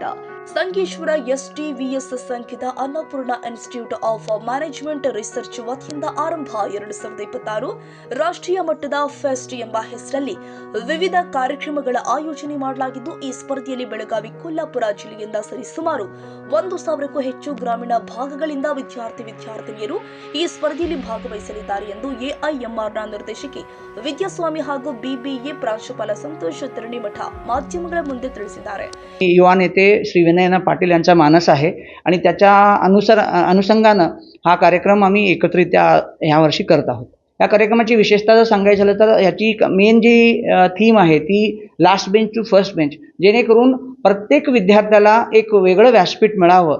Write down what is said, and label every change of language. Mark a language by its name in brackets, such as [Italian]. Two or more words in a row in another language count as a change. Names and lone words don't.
[Kannada] ಸಂಗೇಶ್ವರ ಎಸ್ಟಿವಿಎಸ್ ಸಂಖ್ಯೆದ ಅನ್ನಪೂರ್ಣ ಇನ್ಸ್ಟಿಟ್ಯೂಟ್ ಆಫ್ ಮ್ಯಾನೇಜ್ಮೆಂಟ್ ರಿಸರ್ಚ್ ವತಿಯಿಂದ ಆರಂಭ 2026 ರಾಷ್ಟ್ರೀಯ ಮಟ್ಟದ ಫೆಸ್ಟ್ ಎಂಬ ಹೆಸರಲ್ಲಿ ವಿವಿಧ ಕಾರ್ಯಕ್ರಮಗಳ ಆಯೋಜನೆ ಮಾಡಲಾಗಿದ್ದು, ಈ ಸ್ಪರ್ಧೆಯಲ್ಲಿ ಬೆಳಗಾವಿ, ಕೊಲ್ಲಾಪುರ ಜಿಲ್ಲೆಯಿಂದ ಸರಿಸುಮಾರು 1,000ಕ್ಕೂ ಹೆಚ್ಚು ಗ್ರಾಮೀಣ ಭಾಗಗಳಿಂದ ವಿದ್ಯಾರ್ಥಿನಿಯರು ಈ ಸ್ಪರ್ಧೆಯಲ್ಲಿ ಭಾಗವಹಿಸಲಿದ್ದಾರೆ ಎಂದು ಎಐಎಂಆರ್ನ ನಿರ್ದೇಶಕಿ ವಿದ್ಯಾಸ್ವಾಮಿ ಹಾಗೂ ಬಿಬಿಎ ಪ್ರಾಂಶುಪಾಲ ಸಂತೋಷ್ ತರಣಿಮಠ माध्यमांच्या ಮುಂದೆ ತಿಳಿಸಿದ್ದಾರೆ. [Marathi] युवा नेते श्री विनयना पाटील यांचा मानस आहे आणि त्याच्या अनुषंगानं हा कार्यक्रम आम्ही एकत्रित्या ह्या वर्षी करत आहोत. या कार्यक्रमाची विशेषता जर सांगायचं झालं तर याची मेन जी थीम आहे ती [English] last bench to first bench, [Marathi] जेणेकरून प्रत्येक विद्यार्थ्याला एक वेगळं व्यासपीठ मिळावं.